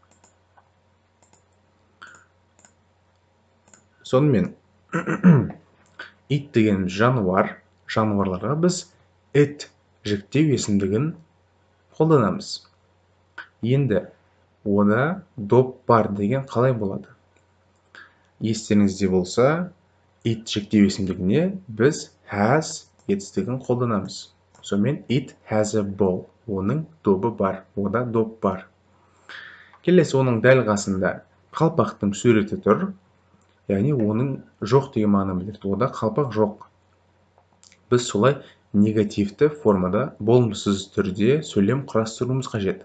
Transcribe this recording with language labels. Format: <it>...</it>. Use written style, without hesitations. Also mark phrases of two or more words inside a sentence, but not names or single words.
<kk>Сонымен ит деген жануар, жануарларға біз it жіктеу есімдігін қолданамыз. Енді ода доп бар деген қалай болады? Естеріңізде болса, it жіктеу есімдігіне біз has етістігін қолданамыз.</kk> <en>Сонымен it has a ball.</en> <kk>Оның добы бар. Ода доп бар. Келесі оның дәл қасында қалпақтың суреті тұр. Яғни оның жоқ деген мағынаны білдіреді. Ода қалпақ жоқ. Біз солай негативті формада болымсыз түрде сөйлем құрастыруымыз қажет.</kk>